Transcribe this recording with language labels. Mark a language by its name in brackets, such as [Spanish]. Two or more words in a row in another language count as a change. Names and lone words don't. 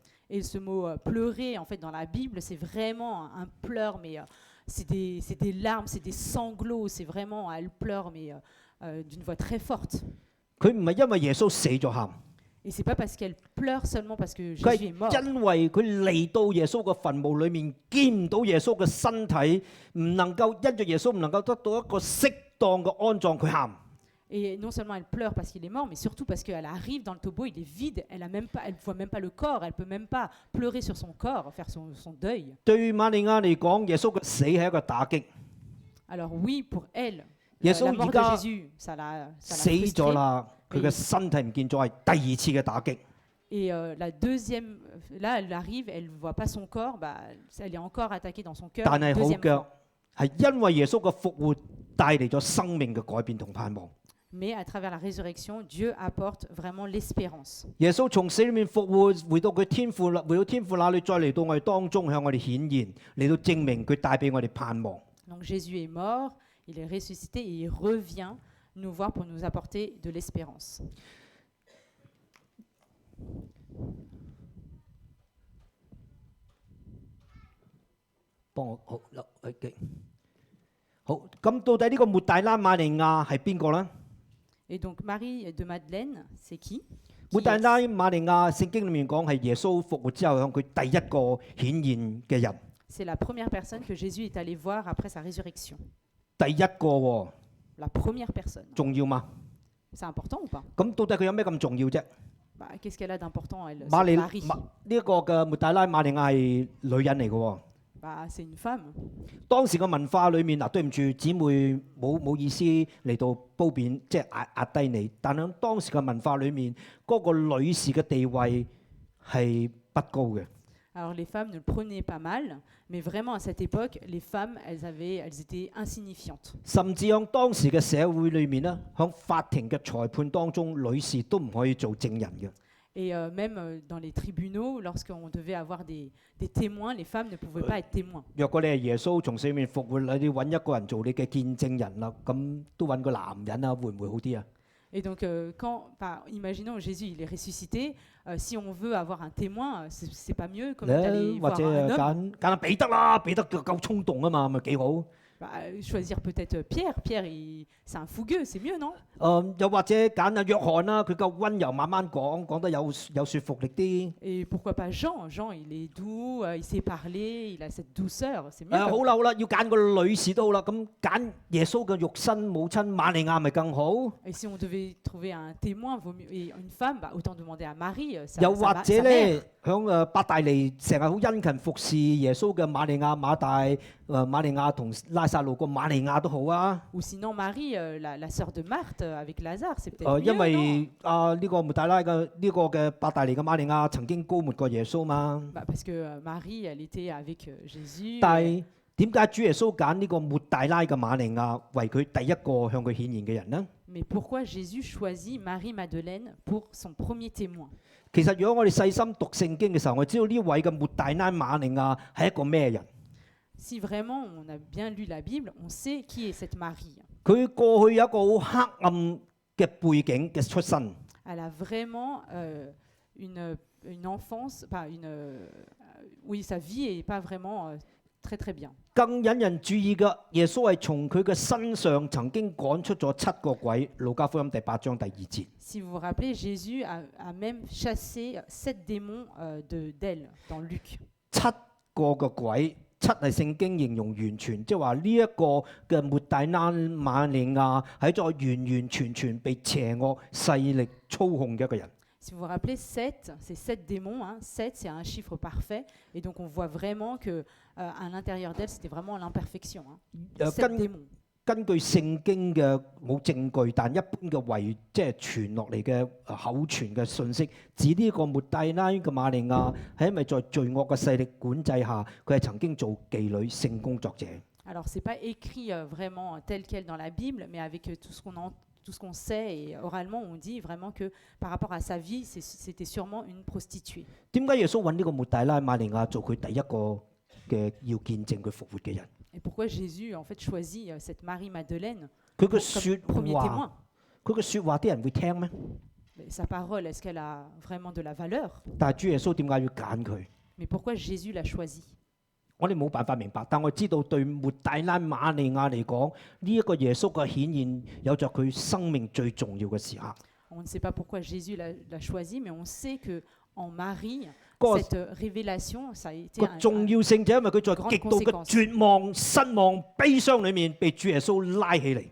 [French] Et ce mot pleurer, en fait, dans la Bible, c'est vraiment un pleur, mais c'est des larmes, c'est des sanglots, c'est vraiment, elle pleure, mais d'une voix très forte. [Cantonese] 佢唔係因為耶穌死咗喊， [French] Et c'est pas parce qu'elle pleure seulement parce que [Cantonese] 佢 [French] Jésus est [Cantonese] 係 [French] mort. [Cantonese] 因為佢嚟到耶穌嘅墳墓裏面，見唔到耶穌嘅身體，唔能夠因着耶穌唔能夠得到一個適當嘅安葬，佢喊。 [French] Et non seulement elle pleure parce qu'il est mort, mais surtout parce qu'elle arrive dans le tombeau, il est vide, elle ne voit même pas le corps, elle peut même pas pleurer sur son corps, faire son deuil. [Cantonese] 對瑪利亞嚟講，耶穌嘅死係一個打擊， [French] Alors oui, pour elle, [Cantonese] 耶 [French] la [Cantonese] 穌 [French] mort [Cantonese] 而 [French] de [Cantonese] 家 [French] Jésus, ça l'a [Cantonese] 死 [French] frustrée. [Cantonese] 咗啦，佢嘅身體唔見咗，係第二次嘅打擊。 [French] Et la deuxième, là, elle arrive, elle ne voit pas son corps, bah, elle est encore attaquée dans son cœur. [Cantonese] 但係好 [French] Deuxième [Cantonese] 腳 [French] fois. [Cantonese] 係因為耶穌嘅復活帶嚟咗生命嘅改變同盼望。 [French] Mais à travers la résurrection, Dieu apporte vraiment l'espérance. [Cantonese] 耶穌從死裏面復活，回到天父那裏，再嚟到我哋當中向我哋顯現，嚟到證明佢帶俾我哋盼望。 [French] Donc Jésus est mort, il est ressuscité et il revient nous voir pour nous apporter de l'espérance. [Cantonese] 幫我好啦，OK，好。咁到底呢個抹大拉瑪利亞係邊個呢？ [French] Et donc Marie de Madeleine, c'est qui? [Cantonese] 抹大拉瑪利亞聖經裏面講係耶穌復活之後向佢第一個顯現嘅人， [French] C'est la première personne que Jésus est allé voir après sa résurrection. [Cantonese] 第一個喎， [French] La première personne. [Cantonese] 重要嘛？ [French] C'est important ou pas? [Cantonese] 咁到底佢有咩咁重要啫？ [French] Bah, qu'est-ce qu'elle a d'important, elle, [Cantonese] 瑪利 [French] Marie? [Cantonese] 呢一個嘅抹大拉瑪利亞係女人嚟嘅喎。 [French] Bah, c'est une femme. [Cantonese] 當時嘅文化裏面嗱，對唔住姊妹，冇意思嚟到褒貶，即係壓低你。但喺當時嘅文化裏面，嗰、個女士嘅地位係不高嘅。 [French] Alors les femmes ne le prenaient pas mal, mais vraiment à cette époque, les femmes, elles étaient insignifiantes. [Cantonese] 甚至喺當時嘅社會裏面咧，喺法庭嘅裁判當中，女士都唔可以做證人嘅。 [French] Et même dans les tribunaux, lorsqu'on devait avoir des témoins, les femmes ne pouvaient pas être témoins. [Cantonese] 若果你係耶穌從死裏面復活，你要揾一個人做你嘅見證人啦，咁都揾個男人啊，會唔會好啲啊？ [French] Et donc, imaginons Jésus, il est ressuscité. Si on veut avoir un témoin, c'est pas mieux comme d'aller [Cantonese] 或 [French] voir [Cantonese] 者 [French] un homme. [Cantonese] 揀彼得啦，彼得夠衝動啊嘛，咪幾好。 [French] Choisir peut-être Pierre. Pierre, c'est un fougueux, c'est mieux, non? [Cantonese] 又或者揀阿約翰啦，佢夠温柔，慢慢講，講得有說服力啲。 [French] Et pourquoi pas Jean? Jean, il est doux, il sait parler, il a cette douceur, c'est mieux. [Cantonese] 好啦好啦，要揀個女士都好啦，咁揀耶穌嘅肉身母親瑪利亞咪更好。 [French] Et si on devait trouver un témoin et une femme, autant demander à Marie. [Cantonese] 又或者咧，響伯大尼成日好殷勤服侍耶穌嘅瑪利亞、瑪利亞同拉撒路個瑪利亞都好啊。 [French] Ou sinon Marie, la sœur de Marthe avec Lazare, c'est peut-être mieux, [Cantonese] 因 [French] non? [Cantonese] 為呢個抹大拉嘅呢個嘅伯大尼嘅瑪利亞曾經膏抹過耶穌嘛。 [French] Parce que Marie, elle était avec Jésus. [Cantonese] 但係點解主耶穌揀呢個抹大拉嘅瑪利亞為佢第一個向佢顯現嘅人呢？ [French] Mais pourquoi Jésus choisit Marie-Madeleine pour son premier témoin? [Cantonese] 其實如果我哋細心讀聖經嘅時候，我知道呢位嘅抹大拉瑪利亞係一個咩人？ [French] Si vraiment on a bien lu la Bible, on sait qui est cette Marie. [Cantonese] 佢過去有一個好黑暗嘅背景嘅出身。 [French] Elle a vraiment une enfance, oui, sa vie n'est pas vraiment très très bien. [Cantonese] 更引人注意嘅，耶穌係從佢嘅身上曾經趕出咗7個鬼，路加福音第8章第2節。 [French] Si vous vous rappelez, Jésus a même chassé 7 démons d'elle dans Luc. [Cantonese] 7 個嘅鬼，7係聖經形容完全，即係話呢一個嘅抹大拉瑪利亞係在完完全全被邪惡勢力操控嘅一個人。 [French] Si vous vous rappelez, 7, c'est 7 démons. 7, c'est un chiffre parfait. Et donc, on voit vraiment qu'à l'intérieur d'elle, c'était vraiment l'imperfection. 7 démons. [Cantonese] 根據聖經嘅冇證據，但一般嘅即係傳落嚟嘅口傳嘅信息，指呢個抹大拉嘅瑪利亞係因為在罪惡嘅勢力管制下，佢係曾經做妓女、性工作者。 [French] Alors, c'est pas écrit vraiment tel quel dans la Bible, mais avec tout ce qu'on sait et oralement, on dit vraiment que par rapport à sa vie, c'était sûrement une prostituée. [Cantonese] 點解耶穌揾呢個抹大拉瑪利亞做佢第一個嘅要見證佢復活嘅人？ [French] Et pourquoi Jésus en fait choisit cette Marie-Madeleine [Cantonese] 佢嘅 [French] comme [Cantonese] 説 [French] premier [Cantonese] 話， [French] témoin? [Cantonese] 佢嘅説話啲人會聽咩？ [French] Mais sa parole, est-ce qu'elle a vraiment de la valeur? [Cantonese] 但係主耶穌點解要揀佢？ [French] Mais pourquoi Jésus l'a choisi? [Cantonese] 我哋冇辦法明白，但我知道對抹大拉瑪利亞嚟講，呢一個耶穌嘅顯現有着佢生命最重要嘅時刻。 [French] On ne sait pas pourquoi Jésus l'a choisi, mais on sait que en Marie, Quoi? cette révélation, ça a été [Cantonese] 個重要性就係因為佢在極度嘅絕望、失望、悲傷裏面被主耶穌拉起嚟。